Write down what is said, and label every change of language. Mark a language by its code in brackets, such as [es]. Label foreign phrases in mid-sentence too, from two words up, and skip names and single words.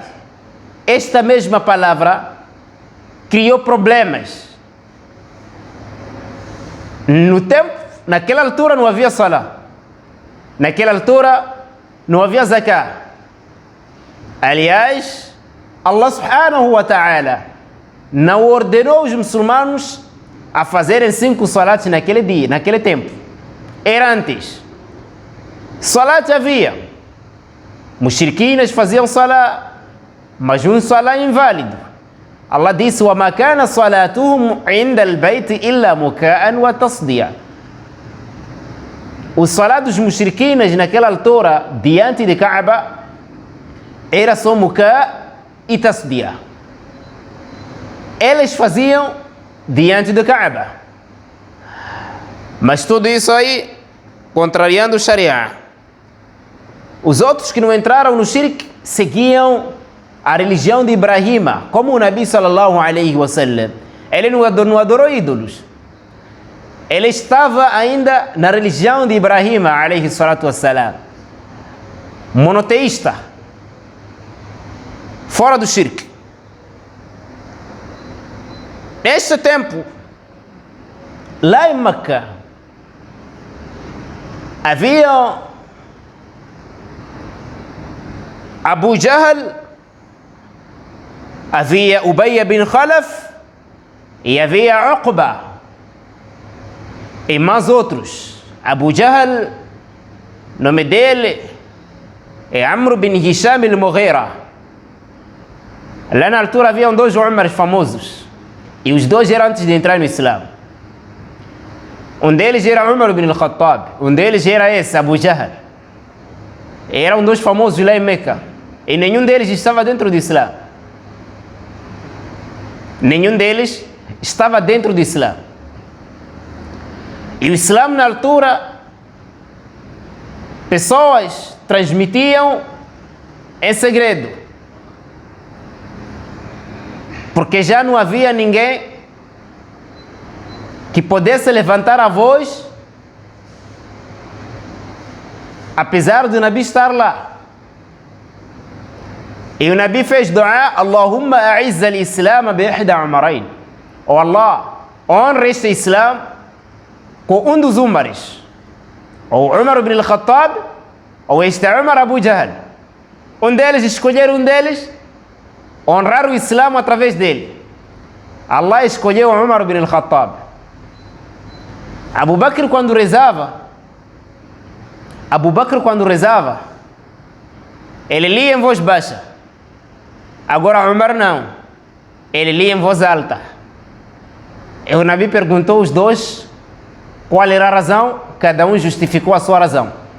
[pt] Esta mesma palavra criou problemas. Naquela altura não havia salah. Naquela altura não havia zakah. Aliás, Allah [ar] سبحانه وتعالى [pt] não ordenou os muçulmanos a fazerem 5 salats naquele dia, naquele tempo. Era antes. Salat havia. Mushriquinas faziam salat, mas um salat inválido. Allah disse: [ar] وَمَا كَانَ صَلَاتُهُمْ عِنْدَ الْبَيْتِ إِلَّا مُكَاءً وَتَصْدِيًا. [pt] O salat dos mushriquinas naquela altura, diante de Kaaba, era só muka e tasdiya. Eles faziam diante de Kaaba. Mas tudo isso aí, contrariando o Sharia. Os outros que não entraram no shirk seguiam a religião de Ibrahim, como o Nabi [ar] صلى الله عليه وسلم. [pt] Ele não adorou ídolos. Ele estava ainda na religião de Ibrahim [ar] عليه الصلاة والسلام, [pt] monoteísta, fora do shirk. Neste tempo, lá em Meca, havia Abu Jahl, havia Ubay bin Khalaf e havia Uqba. e mais outros. Abu Jahl, nome dele é Amr bin Hisham al-Mughira. Lá na altura haviam dois Umars famosos, e os dois eram antes de entrar no Islã. Um deles era Umar bin al-Khattab, um deles era esse, Abu Jahl. Eram dois famosos lá em Meca, e nenhum deles estava dentro do Islã. Nenhum deles estava dentro do Islã. E o Islã, na altura, pessoas transmitiam em segredo, porque já não havia ninguém que pudesse levantar a voz, apesar do Nabi estar lá. E o Nabi fez dua: [ar] اللهم أعز الإسلام بإحدى العمرين. [pt] Oh Allah, honra este Islã com um dos Umares, ou Umar ibn al-Khattab, ou este Umar Abu Jahl. Um deles, escolher um deles, honrar o Islã através dele. Allah escolheu Umar ibn al-Khattab. Abu Bakr quando rezava, ele lia em voz baixa. Agora Umar não, ele lia em voz alta. E o Nabi perguntou aos dois qual era a razão, cada um justificou a sua razão.